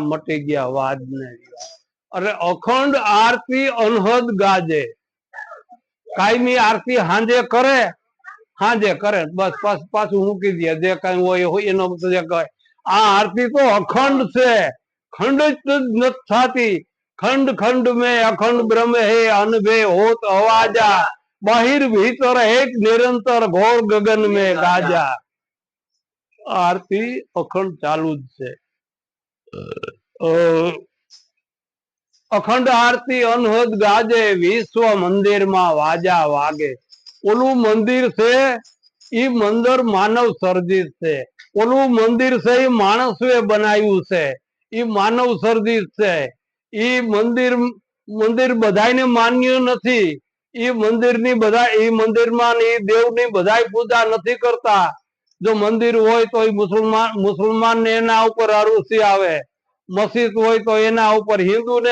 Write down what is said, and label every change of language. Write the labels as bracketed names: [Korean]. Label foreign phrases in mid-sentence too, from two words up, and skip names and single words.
[Gujarati] મટી ગયા વાદ ને અરે અખંડ આરતી અનહદ ગાજે કાયમી આરતી હાંજે કરે બસ પાછું મૂકી દે જે કઈ હોય એનો જે કહે આ આરતી તો અખંડ છે ખંડ જ નથી થતી [Hindi] खंड खंड में अखंड ब्रह्म है अनभे होत अवाजा बाहिर भीतर एक निरंतर घोर गगन में गाजा [Gujarati] આરતી અખંડ ચાલુ જ છે [Hindi] अखंड आरती अनहद गाजे विश्व मंदिर में वाजा वागे [Gujarati] ઓલું મંદિર છે ઈ મંદિર માનવ સર્જિત છે ઓલું મંદિર છે ઈ માણસે બનાવ્યું છે ઈ માનવ સર્જિત છે ઈ મંદિર બધાને માન્ય નથી ઈ મંદિરની બધા ઈ મંદિરમાં ઈ દેવની બધાય પૂજા નથી કરતા જો મંદિર હોય તો ઈ મુસલમાન ને એના ઉપર અરુસી આવે મસ્જિદ હોય તો એના ઉપર હિન્દુ ને